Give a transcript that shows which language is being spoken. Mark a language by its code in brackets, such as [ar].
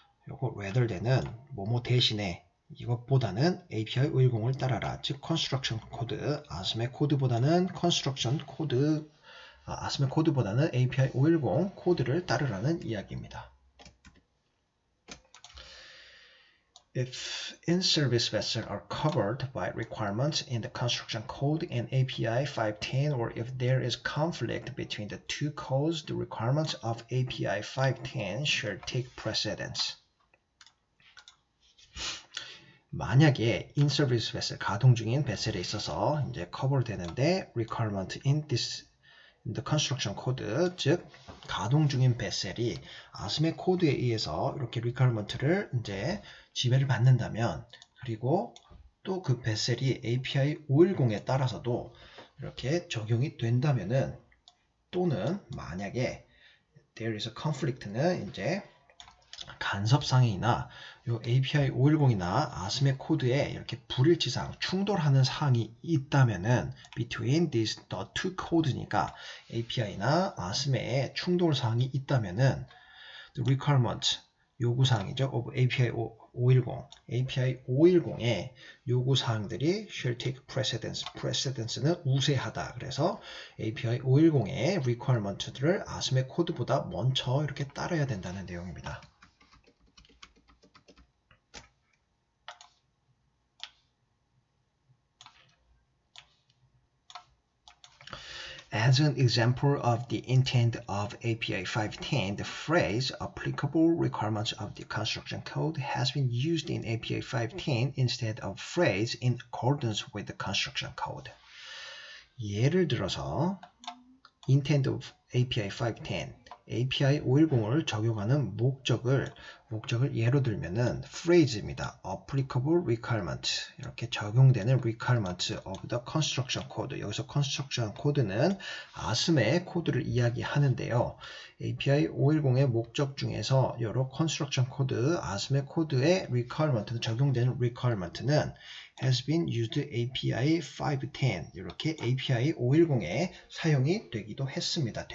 [ko] 요거 rather than은 뭐뭐 대신에, 이것보다는 API 510을 따라라. 즉 construction 코드, 아스메 코드보다는 construction 코드, 아스메 코드보다는 API 510 코드를 따르라는 이야기입니다. [en] If in-service vessels are covered by requirements in the construction code and API 510, or if there is conflict between the two codes, the requirements of API 510 should take precedence. [ko] 만약에 in-service vessel, 가동 중인 베셀에 있어서 이제 cover 되는데 [en] requirement in the construction code, [ko] 즉 가동 중인 베셀이 아스메 코드에 의해서 이렇게 requirement를 이제 지배를 받는다면, 그리고 또 그 베셀이 API 510에 따라서도 이렇게 적용이 된다면은, 또는 만약에 [en] there is a conflict [ko] 는 이제 간섭상이나 요 API 510이나 아스메 코드에 이렇게 불일치상, 충돌하는 사항이 있다면은 [en] between these the two codes [ko] 니까 API나 아스메에 충돌 사항이 있다면은 the requirement, 요구사항이죠. of API 510, API 510의 요구사항들이 [en] shall take precedence, [ko] precedence는 우세하다. 그래서 API 510의 requirement들을 아스메 코드보다 먼저 이렇게 따라야 된다는 내용입니다. [en] As an example of the intent of API 510, the phrase applicable requirements of the construction code has been used in API 510 instead of phrase in accordance with the construction code. [ko] 예를 들어서 intent of API 510, API 510을 적용하는 목적을 예로 들면은 phrase입니다. [en] applicable requirement, [ko] 이렇게 적용되는 [en] requirement of the construction code. [ko] 여기서 construction code는 아스메 코드를 이야기하는데요. API 510의 목적 중에서 여러 construction code, 아스메 코드의 requirement는, 적용되는 requirement는 [en] has been used API 510, [ko] 이렇게 API 510에 사용이 되기도 했습니다.